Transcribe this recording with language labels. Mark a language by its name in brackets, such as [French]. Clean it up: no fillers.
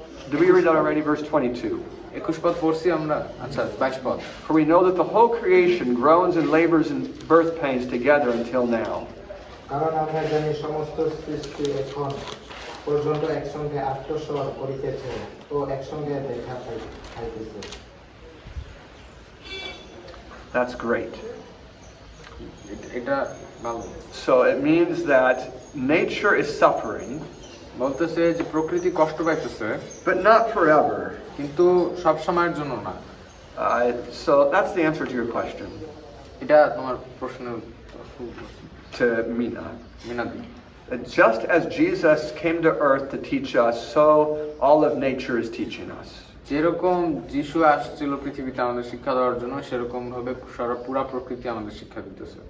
[English] Did we read that already? Verse 22. [Bangla] 21 পদ পড়ছি আমরা। আচ্ছা 22 পদ। [English] For we know that the whole creation groans and labors in birth pains together until now. [Bangla] কারণ আমরা জানি সমস্ত সৃষ্টি এখন পর্যন্ত একসঙ্গে আত্মস্বর করিতেছে ও একসঙ্গে দেখা পাইতেছে। [English] That's great. [Bangla] এটা ভালো। [English] So it means that nature is suffering, [Bangla] বলতেছে যে প্রকৃতি কষ্ট পাইতেছে, [English] but not forever. [Bangla] কিন্তু সব সময়ের জন্য না। [English] So that's the answer to your question, [Bangla] এটা তোমার প্রশ্নের [English] to Mina. [Bangla] মিনাদি। [English] Just as Jesus came to earth to teach us, so all of nature is teaching us. [Bangla] যেরকম যিশু আসছিল পৃথিবীতে আমাদের শিক্ষা দেওয়ার জন্য, সেরকম ভাবে পুরা প্রকৃতি আমাদের শিক্ষা দিতেছে।